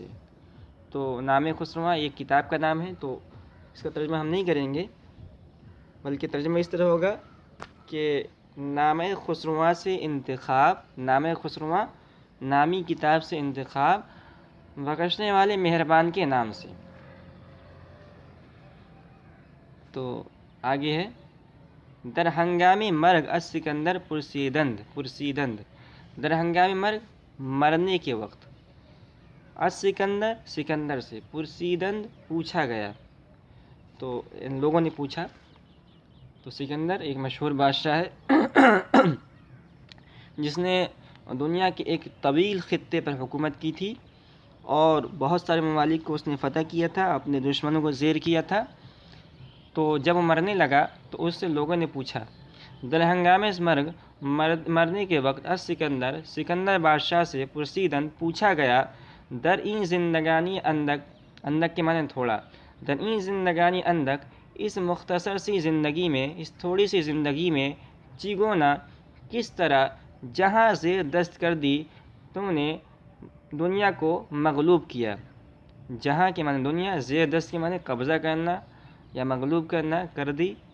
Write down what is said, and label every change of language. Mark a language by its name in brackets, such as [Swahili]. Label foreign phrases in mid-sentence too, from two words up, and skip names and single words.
[Urdu] تو نامہ خسرواں ایک کتاب کا نام ہے، تو اس کا ترجمہ ہم نہیں کریں گے، بلکہ ترجمہ اس طرح ہوگا کہ نامہ خسرواں سے انتخاب، نامہ خسرواں نامی کتاب سے انتخاب بخشنے والے مہربان کے نام سے۔ تو آگے ہے [Persian] در ہنگامِ مرگ از سکندر پرسیدند، در ہنگامِ مرگ [Urdu] مرنے کے وقت، از سکندر سے، پرسیدند پوچھا گیا، تو ان لوگوں نے پوچھا۔ تو سکندر ایک مشہور بادشاہ ہے جس نے دنیا کے ایک طویل خطے پر حکومت کی تھی اور بہت سارے ممالک کو اس نے فتح کیا تھا، اپنے دشمنوں کو زیر کیا تھا۔ تو جب وہ مرنے لگا تو اس سے لوگوں نے پوچھا، [Persian] در ہنگامِ مرگ [Urdu] مرنے کے وقت، از سکندر بادشاہ سے پرسیدند پوچھا گیا، [Persian] در این زندگانی اندک [Urdu] کے معنی تھوڑا، [Persian] در این زندگانی اندک [Urdu] اس مختصر سی زندگی میں، اس تھوڑی سی زندگی میں، چگونا کس طرح، [Persian] جہاں زیر دست [Urdu] کر دی تم نے دنیا کو مغلوب کیا۔ جہاں کے معنی دنیا، [Persian] زیر دست [Urdu] کے معنی قبضہ کرنا یا مغلوب کرنا، کر دی۔